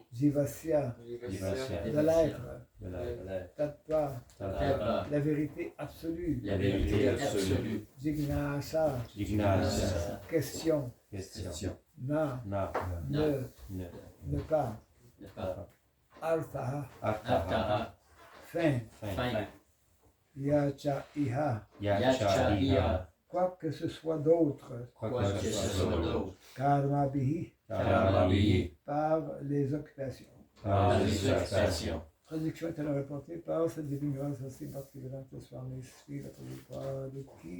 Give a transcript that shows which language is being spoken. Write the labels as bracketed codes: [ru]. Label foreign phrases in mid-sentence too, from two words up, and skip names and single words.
[sa] Jivasya. Jivasya. [fr] De l'être. De l'être. [sa] Tattva. Tattva. [fr] La vérité absolue. La vérité absolue. [sa] Jignasa. Jignasa. [fr] Question. Question. [sa] Na. Na. [fr] Ne pas. Ne pas. [sa] Artha. Artaha. [fr] Fin. Fin. [sa] यच्च इह. यच्च इह. [fr] Quoi que ce soit d'autre. Quoi que ce soit d'autre. [sa] Karmabihi. Karmabihi. [fr] Par les occupations. Par les occupations. Traduction est alors rapportée par sa divine grâce aussi Bhaktivedanta Swami Srila Prabhupada qui.